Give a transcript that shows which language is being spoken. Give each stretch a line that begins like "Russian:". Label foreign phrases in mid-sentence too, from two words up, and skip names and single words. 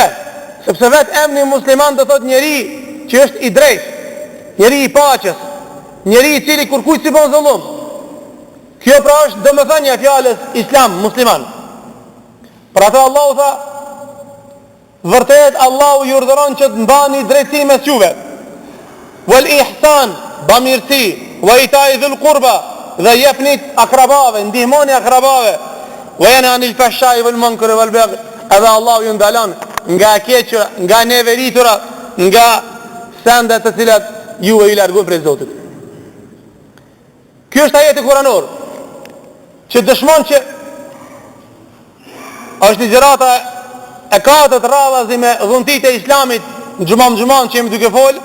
Albanian: Sepse vetë emri musliman do thot njeri që është I drejt, njeri I paqes, njeri I cili kur kujt si bon zullum. Kjo pra është domethënia e fjalës islam, musliman. Për atë Allahu tha, vërtet Allahu ju urdhëron që të mbani drejtësi mes juve.
Arabic: والإحسان, bamirësi, وإيتاء ذي القربى,
Albanian: dhe jepnit akrabave, ndihmoni akrabave,
Arabic: وينهى عن الفحشاء والمنكر والبغي,
Albanian: edhe Allahu ju ndalon nga keqja, nga neveritura, nga sendet të cilat ju I largojnë prej Zotit. Ky është ajeti kuranor që dëshmon që është ligjërata e katët radhazi me dhuntit e islamit në gjumam që jemi duke fol.